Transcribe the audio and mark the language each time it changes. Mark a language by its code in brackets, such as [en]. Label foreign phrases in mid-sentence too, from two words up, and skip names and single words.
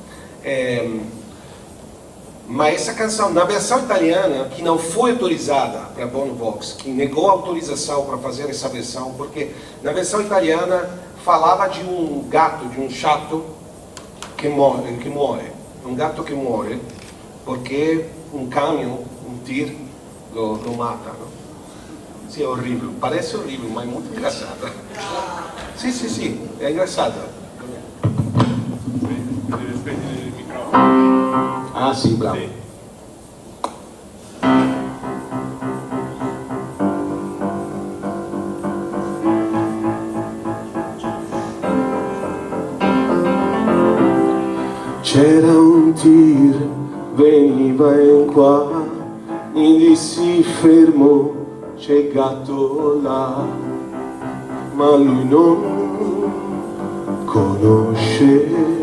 [pt] Mas essa canção, na versão italiana, que não foi autorizada para Bono Vox, que negou a autorização para fazer essa versão, porque na versão italiana falava de um gato, de um chato que morre. Um gato que morre porque um caminhão, um tiro, [es] lo mata. [pt] Não? Sim, é horrível. Parece horrível, mas é muito engraçado. Sim, é engraçado. [it] Deve spegnere il microfono. Sì, bravo. Sì. C'era un tir, veniva in qua, mi dissi fermo, c'è gatto là, ma lui non conosce.